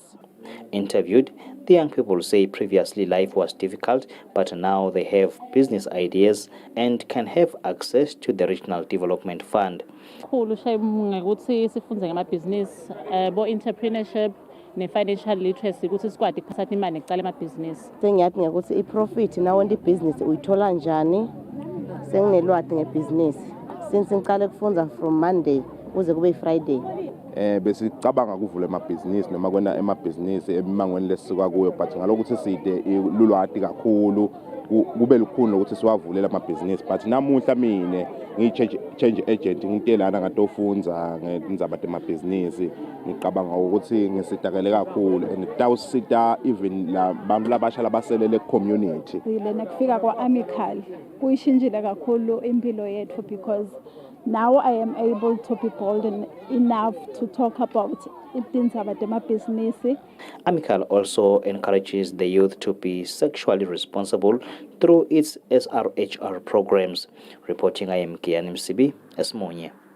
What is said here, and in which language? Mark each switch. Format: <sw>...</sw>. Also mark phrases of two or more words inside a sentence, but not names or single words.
<en>Interviewed, the young people say previously life was difficult, but now they have business ideas and can have access to the Regional Development Fund.</en> <ss>Entrepreneurship ne-</ss> <en>financial literacy</en> <ss>ukuthi sikwazi ukuthatha imali ngicala amabhizinisi. Sengiyathi ngekuthi i-profit nawo business uyithola njani senginelwadi ngebhizinisi since ngiqale ukufunda</ss> <en>from Monday</en> <ss>kuze kube Friday. Besicabanga ukuvula emabhizinisi noma kwena emabhizinisi emimangweni lesisuka kuyo, but ngalokuthi side lulwadi kakhulu kube lukhulu ukuthi siwavulela amabhizinisi. But namuhla mine ngiyi-</ss> <en>change agent</en> <ss>ngitelana ngatofunza ngendzaba temabhizinisi, ngicabanga ukuthi ngisitakele kakhulu and kutawusita even labantu labasha labaselele community. Lena kufika kwa-Amical kuyishintshile kakhulu impilo yethu</ss> <en>because now I am able to be bold enough to talk about things about my business. Amical also encourages the youth to be sexually responsible through its SRHR programs. Reporting, I am Kian MCB, Eswatini.</en>